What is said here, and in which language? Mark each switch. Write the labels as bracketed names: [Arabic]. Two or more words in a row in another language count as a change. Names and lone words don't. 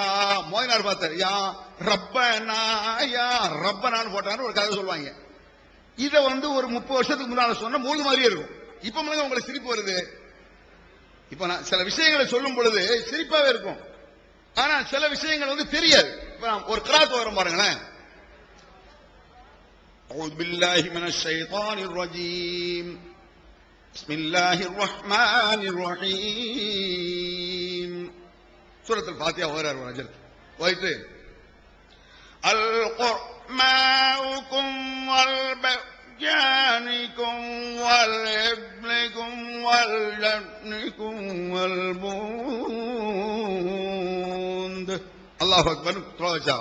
[Tamil] மோதினார் பார்த்தார். [Arabic] يا ربنا يا ربنا [Tamil] போட்டாரு. ஒரு கதை சொல்லுவாங்க. இத ஒரு 30 வருஷத்துக்கு முன்னால சொன்ன மூணு மாதிரியே இருக்கும். இப்ப உங்களுக்கு சிரிப்பு வருது. இப்ப நான் சில விஷயங்களை சொல்லும் பொழுது சிரிப்பாவே இருக்கும். ஆனா சில விஷயங்கள் தெரியாது. ஒரு கிராத் வரும் பாருங்களேன். [Arabic] أعوذ بالله من الشيطان الرجيم بسم الله الرحمن الرحيم [Tamil] சூரத்துல் ஃபாத்திஹா ஓதுறார் ஒரு அஜர் ஓதிட்டு அல்-குர்மாஉக்கும் வல்-பயானிக்கும் வல்-இப்லிக்கும் வல்-லன்னிக்கும் வல்-பூந்த் அல்லாஹ் அக்பர் துவச்சா.